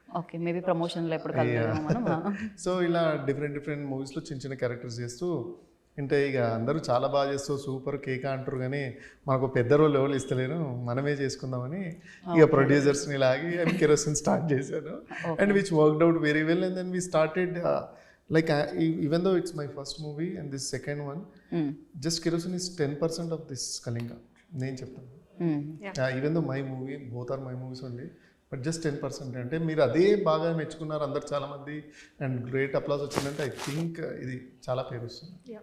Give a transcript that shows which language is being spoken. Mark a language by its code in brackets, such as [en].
[te] Okay, maybe ప్రమోషన్లో ఎప్పుడు కలుద్దాం మనం. సో ఇలా డిఫరెంట్ మూవీస్లో చిన్న చిన్న క్యారెక్టర్స్ చేస్తూ, అంటే ఇక అందరూ చాలా బాగా చేస్తూ సూపర్ కేక్ అంటారు, కానీ మనకు పెద్ద రోల్ ఎవరు ఇస్తలేరు, మనమే చేసుకుందామని ఇక ప్రొడ్యూసర్స్ని లాగి అండ్ కిరోసిన్ స్టార్ట్ చేశాను. [en] And which worked out very well. And then we started like even though it's my first movie and this second one, just kerosene is 10% of this Kalinga. [te] నేను చెప్తాను, [en] Even though my movie, both are my movies only, but just 10%. [te] అంటే మీరు అదే బాగా మెచ్చుకున్నారు అందరు చాలామంది and great applause వచ్చిందంటే ఐ థింక్ ఇది చాలా పేరు వస్తుంది.